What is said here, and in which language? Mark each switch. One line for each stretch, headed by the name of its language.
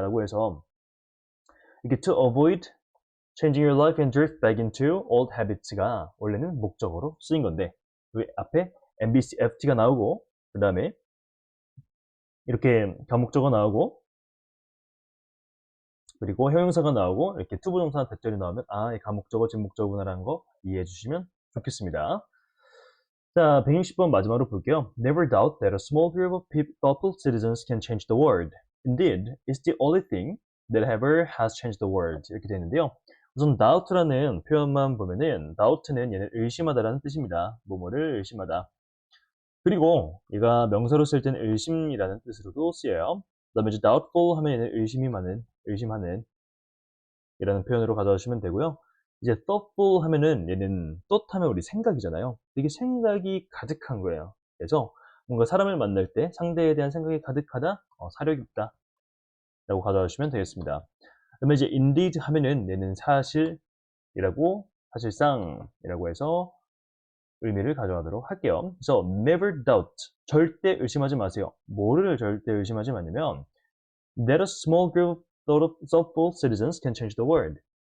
Korean: 라고 해서 이렇게
English: to avoid changing your life and drift back into old habits
Korean: 가 원래는 목적어로 쓰인 건데 왜 앞에 MBC, FT가 나오고 그 다음에 이렇게 가목적어 나오고 그리고 형용사가 나오고 이렇게 투부정사나 대절이 나오면 이 가목적어, 직목적어구나라는 거 이해해 주시면 좋겠습니다. 자, 160번 마지막으로 볼게요.
English: Never doubt that a small group of thoughtful citizens can change the world. Indeed, it's the only thing that ever has changed the world.
Korean: 이렇게 되는데요. 우선 doubt라는 표현만 보면은 doubt는 얘는 의심하다라는 뜻입니다. 뭐뭐를 의심하다. 그리고 얘가 명사로 쓸 때는 의심이라는 뜻으로도 쓰여요. 그 다음에 이제 doubtful 하면 얘는 의심하는 이라는 표현으로 가져오시면 되고요. 이제 thoughtful 하면은 얘는 thought 하면 우리 생각이잖아요. 이게 생각이 가득한 거예요. 그래서 뭔가 사람을 만날 때 상대에 대한 생각이 가득하다, 사려이 있다 라고 가져오시면 되겠습니다. 그다음에 이제 indeed 하면은 얘는 사실이라고 사실상이라고 해서 의미를 가져가도록 할게요. 그래서
English: never doubt
Korean: 절대 의심하지 마세요. 뭐를 절대 의심하지 마냐면
English: that a small group of thoughtful citizens can change the world.